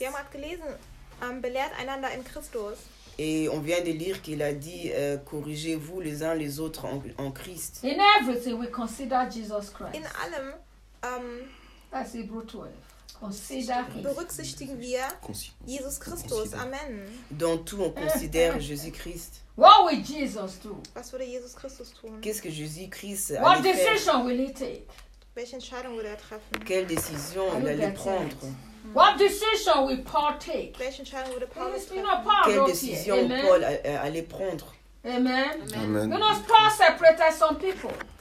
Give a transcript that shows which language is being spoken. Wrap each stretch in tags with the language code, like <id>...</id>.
<de>Wir haben auch gelesen, belehrt einander in Christus.</de> <fr>Et on vient de lire qu'il a dit corrigez-vous les uns les autres en Christ.</fr> <en>In everything we consider Jesus Christ.</en> <de>In allem</de> <en>as Hebrews 12.</en> <de>Berücksichtigen wir Jesus Christus. Amen.</de> <fr>Dans tout, on considère Jésus-Christ.</fr> <en>What would Jesus do?</en> <de>Was würde Jesus Christus tun?</de> <fr>Qu'est-ce que Jésus-Christ allait faire?</fr> <en>What decision will he take?</en> <de>Welche Entscheidung würde er treffen?</de> <fr>Quelle décision il allait prendre?</fr> <en>What decision will Paul take?</en> <de>Welche Entscheidung würde Paul treffen?</de> <fr>Quelle décision Paul allait prendre? Amen. Amen.</fr> <en>You know, Paul separated some people.</en>